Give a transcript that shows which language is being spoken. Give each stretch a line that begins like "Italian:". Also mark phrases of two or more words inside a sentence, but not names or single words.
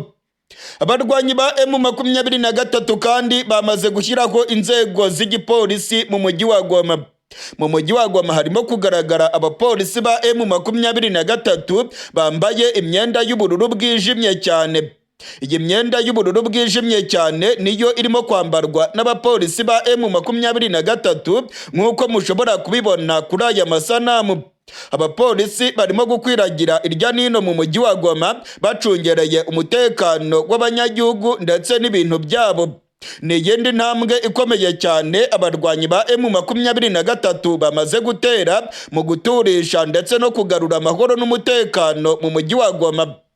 Kinyarwanda: Abarwanyi ba M23 kandi bamaze gushyiraho inzego z'igipolisi mu mujyi wa Goma. Mu mujyi wa Goma harimo kugaragara abapolisi ba M23 bambaye imyenda y'ubururu bwijimye cyane. Iyi myenda y'ubururu bwijimye cyane niyo irimo kwambarwa n'abapolisi ba M23 nk'uko mushobora kubibona kuri aya masanamu. Abapolisi barimo gukwiragira irya nino mu mujyi wa Goma bacungereye umutekano w'abanyagihugu ndetse n'ibintu byabo. Ni iyindi ntambwe ikomeye cyane abarwanyi ba M23 bamaze gutera mu guturisha ndetse no kugarura amahoro n'umutekano mu mujyi wa Goma.